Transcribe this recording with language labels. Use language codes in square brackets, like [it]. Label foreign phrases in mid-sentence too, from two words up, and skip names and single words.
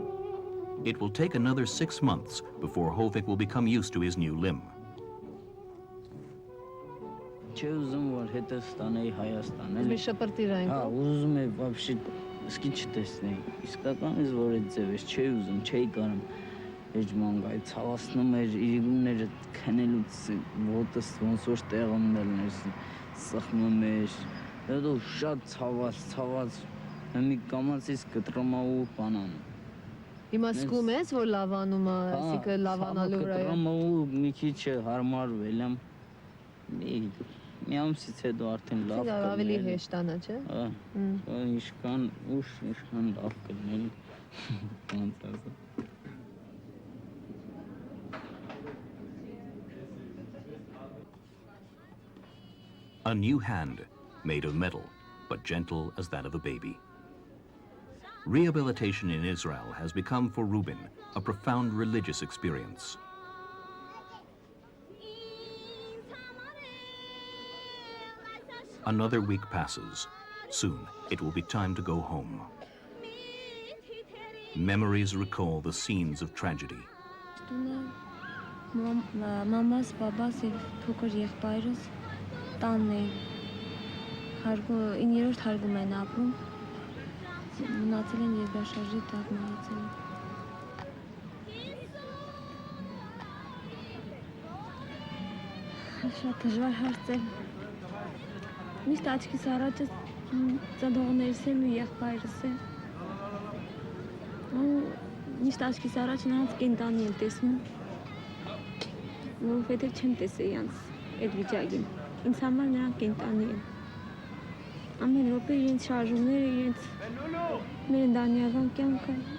[en] It will take another 6 months before Hovik will become used to his new limb. [hy] չէ ուզում որ հետը ստանայի Հայաստան, էլի։ Շպրտիր այն։ Հա, ուզում է вообще սկի չտեսնեի։ Իսկականից որ այդ ձև էս չէի ուզում, չէի կարում։ Էջման գայ ցավացնում էր իրիգունները քնելուց ոտս ոնց որ տեղում դելներ սխմում էր։ Հետո շատ ցաված մի կամացից կտրոմավու բանան։ Հիմա զգում ես որ լավանում է, այսինքն լավանալու վրա է։ Կտրոմավու մի քիչ հարմարվել եմ։ Մի ամսից հետո արդեն լավ կլիներ։ Ավելի հեշտանա, չէ։ Հա։ Ինչքան ուշ, ինչքան լավ կլիներ։ Ոնց ասա։ [en] A new hand, made of metal, but gentle as that of a baby. Rehabilitation in Israel has become for Reuben a profound religious experience. Another week passes. Soon, it will be time to go home. Memories recall the scenes of tragedy. [hy] Մամաս, բաբաս եւ փոքր եղբայրս տանն էին, 9-րդ հարգում են ապրում, մնացել են երկրաշարժի տակ մահացել են։ Շատ դժվար հարց է։ Միշտ աչքիս առաջը ծնողներս են ու եղբայրս է։ Միշտ աչքիս առաջ նրանց կենտանի եմ տեսնում, որովհետև չեմ տեսել իրանց այդ վիճակին։ Ինձ համար նրանք կենտանի են։ Ամեն րոպե իրենց շարժումները, իրենց մեր ընտանեկան կյանքը։